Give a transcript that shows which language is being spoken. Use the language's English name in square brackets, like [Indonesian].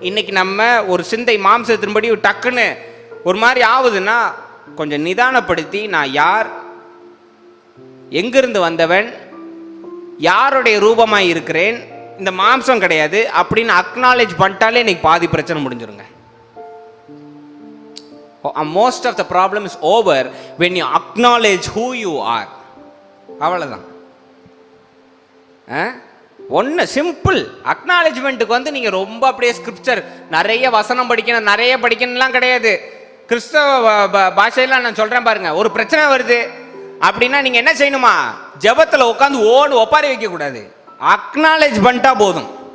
[Tamil] இன்னைக்கு நம்ம ஒரு சிந்தை மாம்சத்தின்படி டக்குன்னு ஒரு மாதிரி ஆகுதுன்னா கொஞ்சம் நிதானப்படுத்தி, நான் யார், எங்கிருந்து வந்தவன், யாருடைய ரூபமாய் இருக்கிறேன், இந்த மாம்சம் கிடையாது அப்படின்னு அக்னாலேஜ் பண்ணிட்டாலே இன்னைக்கு பாதி பிரச்சனை முடிஞ்சிருங்க. [English] Most of the problem is over when you acknowledge who you are. [Tamil] அவ்வளவுதான். ஒன்று சிம்பிள். அக்னாலேஜ்மெண்ட்டுக்கு நீங்க ரொம்ப அப்படியே ஸ்கிரிப்சர் நிறைய வசனம் படிக்கணும், நிறைய படிக்கணும்லாம் கிடையாது. கிறிஸ்தவ பாஷையில நான் சொல்றேன் பாருங்க, ஒரு பிரச்சனை வருது அப்படின்னா நீங்க என்ன செய்யணுமா? ஜெபத்துல உட்காந்து ஒப்பாரி வைக்க கூடாது, அக்னாலேஜ் பண்ணிட்டா போதும்.